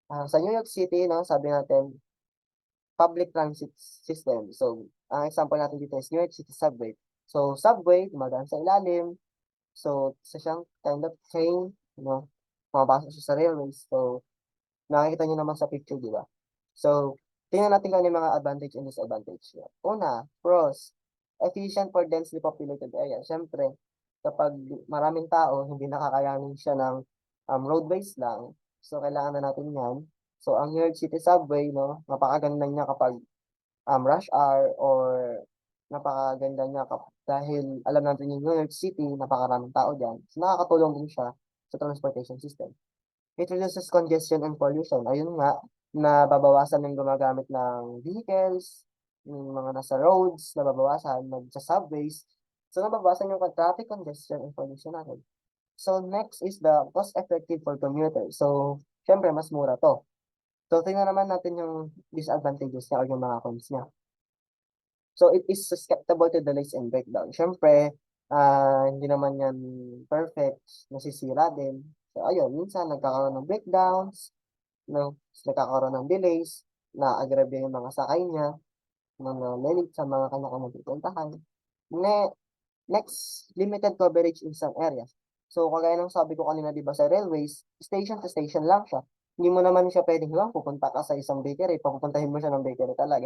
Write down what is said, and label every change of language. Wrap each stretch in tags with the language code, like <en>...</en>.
<tl>Sa New York City, no, sabi natin, public transit system. So, ang example natin dito is New York City Subway. So, subway, dumadaan sa ilalim. So, isa siyang kind of train, no, pumapasok siya sa railways. So, nakikita niyo naman sa picture, di ba? So, tingnan natin kung ano yung mga advantage and disadvantage niya.</tl> <en>Una, pros, efficient for densely populated area.</en> <tl>Siyempre, kapag maraming tao, hindi nakakayanin siya ng roadways lang. So, kailangan na natin yan. So, ang New York City Subway, no, napakaganda niya kapag rush hour or napakaganda niya dahil alam natin yung New York City, napakaraming tao dyan. So, nakakatulong din siya sa transportation system.</tl> <en>It reduces congestion and pollution.</en> <tl>Ayun nga, nababawasan yung gumagamit ng vehicles, yung mga nasa roads, nababawasan, sa subways. So, nababawasan yung traffic congestion and pollution natin.</tl> <en>So, next is the cost-effective for commuters. So,</en> <tl>syempre, mas mura to. So, tingnan naman natin yung disadvantages niya o yung mga cons niya.</tl> <en>So, it is susceptible to delays and breakdown.</en> <tl>Siyempre, hindi naman yan perfect, nasisira din. So, ayun, minsan nagkakaroon ng breakdowns, no? Nagkakaroon ng delays, na-agrabya yung mga sakay niya, na sa mga kanya-kanyang pupuntahan.</tl> <en>Next, limited coverage in some areas.</en> <tl>So, kagaya ng sabi ko kanina, di ba, sa railways, station to station lang siya. Hindi mo naman siya pwedeng, pupunta ka sa isang bakery, papupuntahin mo siya ng bakery talaga.</tl>